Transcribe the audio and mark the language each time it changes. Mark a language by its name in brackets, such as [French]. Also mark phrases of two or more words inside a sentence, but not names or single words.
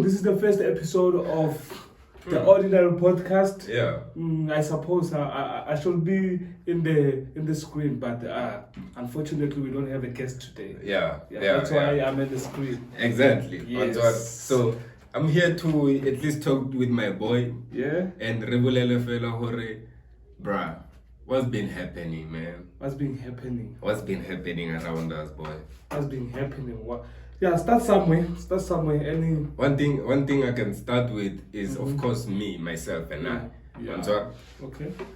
[English] This is the first episode of the Ordinary Podcast. Yeah. I suppose I should be in the screen, but unfortunately we don't have a guest today. Yeah. That's why I'm in the screen. Exactly. Yes. So I'm here to at least talk with my boy. Yeah. [Southern Sotho] And Rebulele fella hore, [English] bruh. What's been happening, man? What's been happening? What's been happening around us, boy? What's been happening? What? Yeah, start somewhere. Any one thing I can start with is of course me, myself, and I. Yeah. Okay.